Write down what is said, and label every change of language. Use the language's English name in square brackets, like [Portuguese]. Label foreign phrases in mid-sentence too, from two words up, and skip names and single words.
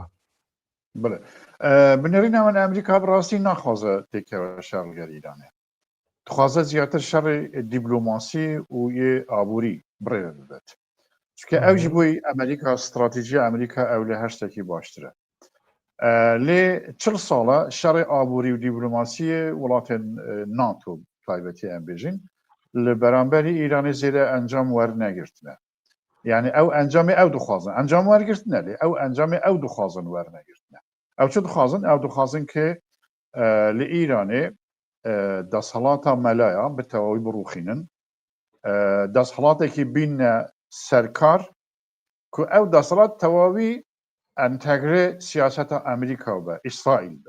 [Kurdish] بڵێ بنەڕی ناوەن ئەمریکا بڕاستی ناخوازە تێکەوە شەڕگەر ئیرانێ، دخوازە زیاتر شەڕی دیبلۆماسی و یێ ئابووری بڕێ ببێت، چکە ئەوژ بووی ئەمریکا استراتیژی ئەمریکا ئەو لە هەشتێکی باشترە. لێ 40 ساڵە شەڕی ئابووری و دیبلۆماسیە وڵاتێن ناتۆ تایبەتی ئەم بێژین لە بەرامبەری ئیرانی زێرە ئەنجام وەرنەگرتنە. يعني او انجام او دخوازن انجام وەرگرتنە لێ ئەو ئەنجامی ئەو دخوازن وەرنەگرتنە. ئەو چ دخوازن ئەو دخوازن کە لە ئیرانێ دەسەڵاتە مەلایە بتەواوی بڕوخینن، دەسەڵاتێکی بینە سەرکار کو ئەو دەسەڵات تەواوی ئەنتەگرێ سیاسەتە ئەمریکا بە ئیسرائیل بە.